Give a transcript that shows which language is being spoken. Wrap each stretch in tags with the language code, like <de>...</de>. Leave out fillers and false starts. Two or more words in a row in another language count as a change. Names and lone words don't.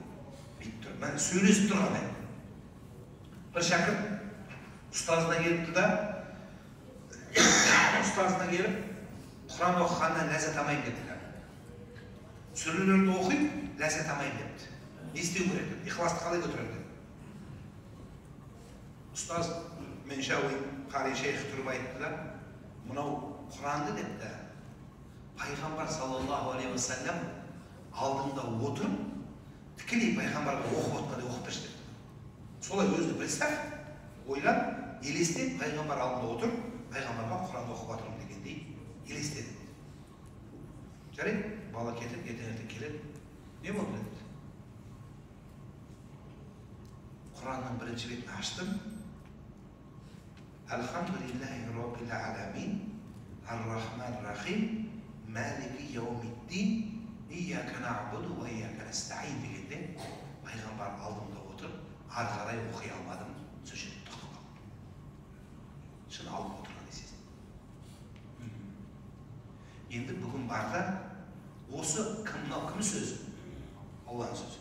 <kk>Бүйтіп тұрып, мәне сөйлесіп тұрғандай. Бір шәкірт ұстазына келіпті да, ұстазына келіп, Құран оқығаннан ләззат алмайын депті. Сүрелерді оқиды, ләззат алмайын депті. Не істеу керек? Ихласты қалай көтереді? Ұстаз Меншауи қари шейх тұрып айтты да, мынау Құранды депті, пайғамбар</kk> <ar>صلى الله عليه وسلم</ar> <kk>алдында отырып, тікелей пайғамбарға оқып отқандай оқып берші депті. Солай өзі представь, ойлап, елестеп, пайғамбар алдында отырып, пайғамбарға Құранды оқып отырмын дегендей елестеді. Жарайды, бала кетіп, ертең келеді. Не болды деді? Құранның бірінші бетін аштым.</kk> <ar>الحمد لله رب العالمين الرحمن الرحيم مالك يوم الدين إياك نعبد وإياك نستعين</ar> <kk>дегенде пайғамбар алдымда отырып, ары қарай оқи алмадым, сол жерде тоқтап қалдым. Шын алып отырған есесін. Енді бүгін барда осы кім сөзі? Алланың сөзі.</kk>